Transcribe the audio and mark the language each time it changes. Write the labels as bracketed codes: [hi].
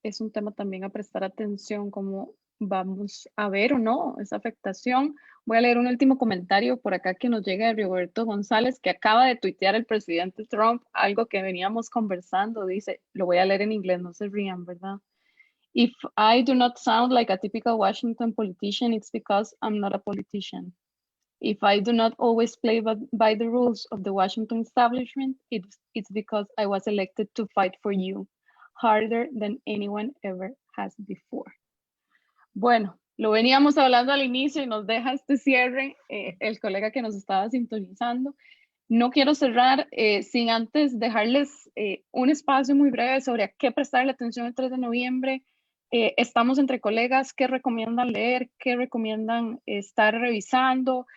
[es] Es un tema también a prestar atención, cómo vamos a ver o no esa afectación. Voy a leer un último comentario por acá que nos llega de Roberto González, que acaba de tuitear el presidente Trump, algo que veníamos conversando. Dice, lo voy a leer en inglés, no se rían, ¿verdad? [en] If I do not sound like a typical Washington politician, it's because I'm not a politician. If I do not always play by the rules of the Washington establishment, it's because I was elected to fight for you harder than anyone ever has before. [es] Bueno, lo veníamos hablando al inicio y nos deja este cierre el colega que nos estaba sintonizando. No quiero cerrar sin antes dejarles un espacio muy breve sobre a qué prestarle atención el 3 de noviembre. Estamos entre colegas, ¿qué recomiendan leer? ¿Qué recomiendan estar revisando?